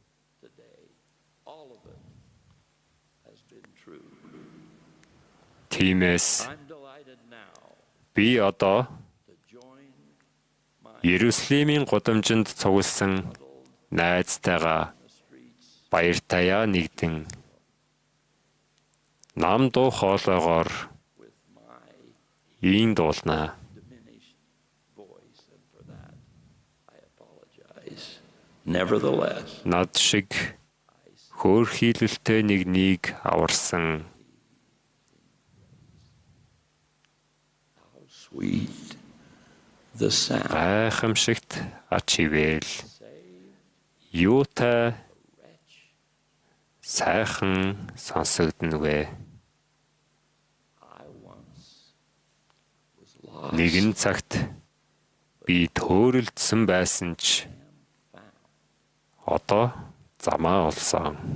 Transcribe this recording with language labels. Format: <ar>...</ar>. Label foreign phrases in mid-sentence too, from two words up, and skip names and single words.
<mn>Тиймээс би одоо Иерусалимийн гудамжинд цугласан найзтайгаа баяр таяа нэгдэн нам дуу хоолойгоор ийн дуулнаа. Nevertheless, Над шиг хөөрхийлөлтэй нэгнийг аварсан</mn> <en>sweet the sound</en> <mn>гайхамшигт ач ивэл юутай сайхан сонсогдно вэ? Нэгэн цагт би төөрөлдсөн байсан ч одоо замаа олсон.</mn>